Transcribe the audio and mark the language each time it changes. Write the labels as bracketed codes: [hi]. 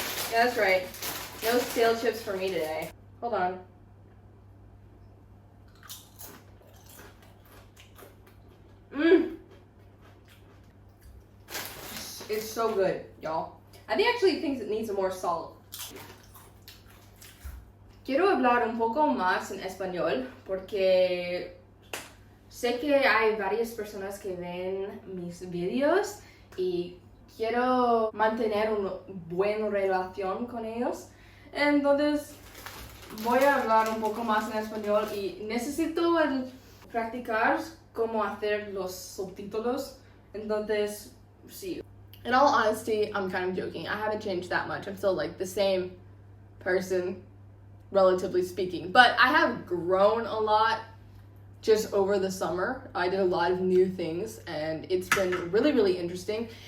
[en] Yeah, that's right. No stale chips for me today. Hold on. It's so good, y'all. I think actually thinks it needs more salt. [es] Quiero hablar un poco más en español porque sé que hay varias personas que ven mis videos y quiero mantener una buena relación con ellos. Entonces voy a hablar un poco más en español y necesito practicar cómo hacer los subtítulos. Entonces, sí. [en] In all honesty, I'm kind of joking. I haven't changed that much. I'm still like the same person, relatively speaking. But I have grown a lot just over the summer. I did a lot of new things and it's been really, really interesting.